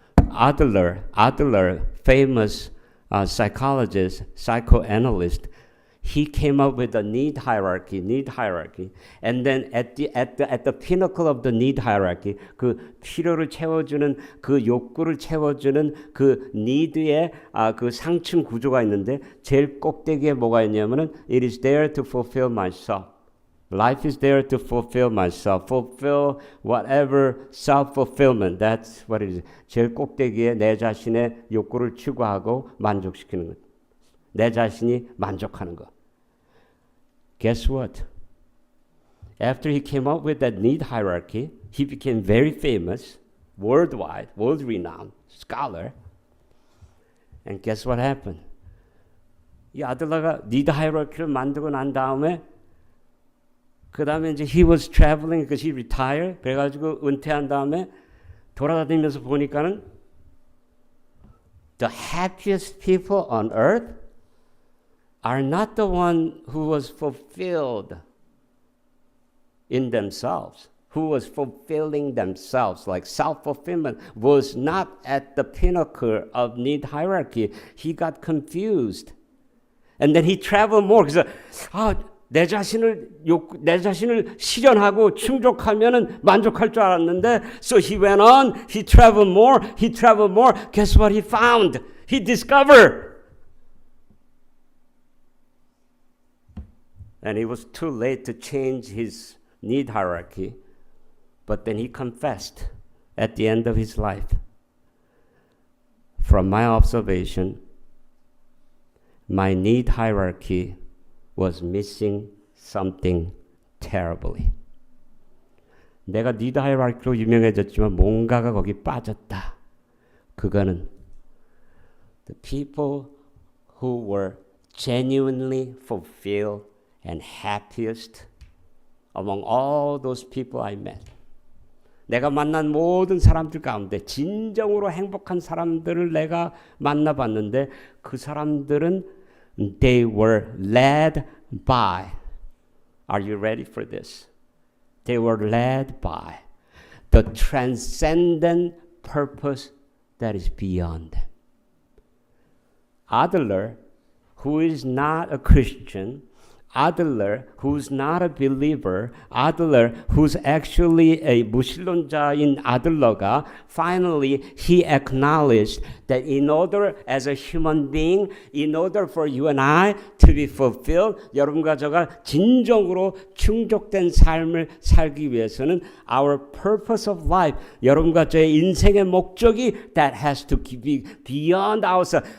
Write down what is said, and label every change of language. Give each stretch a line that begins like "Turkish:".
English: Adler, famous psychologist, psychoanalyst, he came up with a need hierarchy, and then at the pinnacle of the need hierarchy,
Korean: 그 필요를 채워주는 그 욕구를 채워주는 그 need의 그 상층 구조가 있는데 제일 꼭대기에 뭐가 있냐면은
English: it is there to fulfill myself. Life is there to fulfill myself, fulfill whatever self-fulfillment. That's what it is.
Korean: 제일 꼭대기에 내 자신의 욕구를 추구하고 만족시키는 것. 내 자신이 만족하는 것.
English: Guess what? After he came up with that need hierarchy, he became very famous, worldwide, world-renowned scholar. And guess what happened?
Korean: 이 아들러가 need hierarchy를 만들고 난 다음에 그 다음에 이제
English: he was traveling because he retired.
Korean: 그래가지고 은퇴한 다음에 돌아다니면서 보니까는
English: the happiest people on earth are not the one who was fulfilled in themselves, who was fulfilling themselves, like self-fulfillment was not at the pinnacle of need hierarchy. He got confused. And then he traveled more.
Korean: 그래서 내 자신을 실현하고 충족하면은 만족할 줄 알았는데,
English: so he went on, he traveled more. Guess what he found? He discovered. And it was too late to change his need hierarchy, but then he confessed at the end of his life. From my observation, my need hierarchy was missing something terribly.
Korean: 내가 need hierarchy로 유명해졌지만 뭔가가 거기 빠졌다. 그거는
English: the people who were genuinely fulfilled and happiest among all those people I met.
Korean: 내가 만난 모든 사람들 가운데 진정으로 행복한 사람들을 내가 만나봤는데 그 사람들은
English: they were led by. Are you ready for this? They were led by the transcendent purpose that is beyond them. Adler, who is not a Christian, Adler, who's not a believer, Adler, who's actually a
Korean: 무신론자인 아들러가
English: finally he acknowledged that in order as a human being, in order for you and I to be fulfilled,
Korean: 여러분과 저가 진정으로 충족된 삶을 살기 위해서는
English: our purpose of life,
Korean: 여러분과 저의 인생의 목적이
English: that has to be beyond ourselves.